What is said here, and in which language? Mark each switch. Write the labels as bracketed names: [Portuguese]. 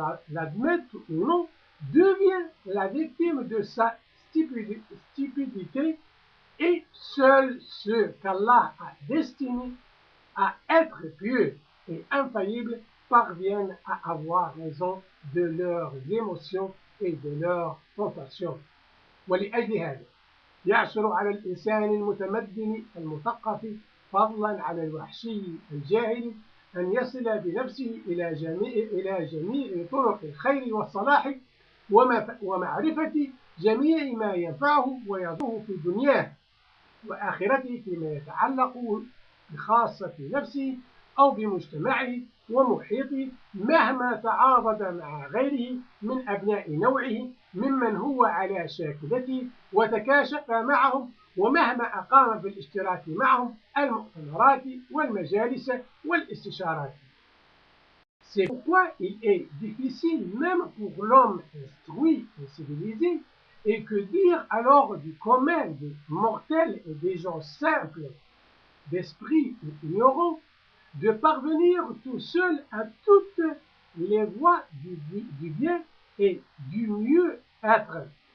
[French] l'admette ou non, devient la victime de sa stupidité, et seuls ceux qu'Allah a destinés à être pieux et infaillibles parviennent à avoir raison de leurs émotions et de leurs tentations. [Arabic] ولأجل هذا يعثر على الإنسان المتمدن المثقف فضلا عن الوحشي الجاهل أن يصل بنفسه إلى جميع طرق الخير والصلاح ومعرفة جميع ما ينفعه ويضره في دنياه وآخرته فيما يتعلق بخاصة نفسه أو بمجتمعه ومحيطه مهما تعاضد مع غيره من أبناء نوعه ممن هو على شاكلته وتكاشف معهم ومهما أقام بالاشتراك معهم المؤتمرات والمجالس والاستشارات. [French] C'est pourquoi il est difficile même pour l'homme instruit et civilisé, et que dire alors du commun des mortels et des gens simples, d'esprit ou ignorants, de parvenir tout seul à toutes les voies du bien et du mieux-être,